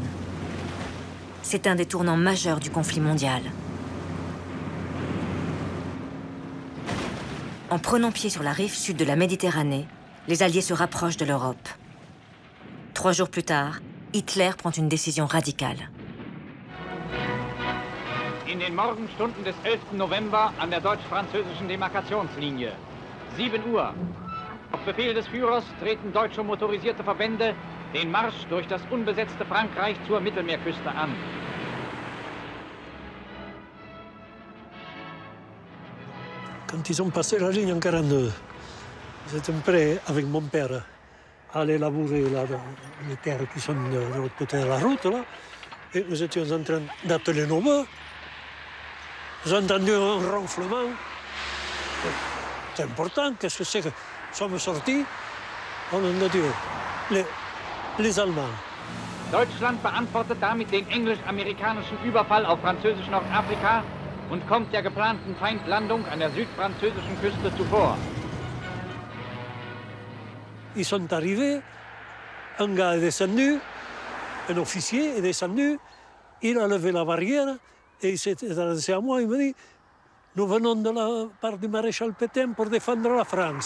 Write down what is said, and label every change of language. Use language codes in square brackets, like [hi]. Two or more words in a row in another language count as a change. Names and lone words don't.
[fr] C'est un des tournants majeurs du conflit mondial. En prenant pied sur la rive sud de la Méditerranée, les Alliés se rapprochent de l'Europe. 3 jours plus tard, Hitler prend une décision radicale. [de] In den Morgenstunden des 11. November an der deutsch-französischen Demarkationslinie. 7 Uhr. Auf Befehl des Führers treten deutsche motorisierte Verbände den Marsch durch das unbesetzte Frankreich zur Mittelmeerküste an. [fr] Quand ils ont passé la ligne en 1942, ils étaient prêts avec mon père à aller labourer là, les terres qui sont de l'autre côté de la route, là. Et nous étions en train d'atteler nos bœufs. J'ai entendu un ronflement. C'est important, qu'est-ce que c'est que nous sommes sortis? On a dit, les Allemands. [de] Deutschland beantwortet damit den englisch-amerikanischen Überfall auf französisch Nordafrika und kommt der geplanten Feindlandung an der südfranzösischen Küste zuvor. [fr] Ils sont arrivés, un gars est descendu, un officier est descendu, Il a levé la barrière et il s'est adressé à moi. Il me dit, nous venons de la part du maréchal Pétain pour défendre la France.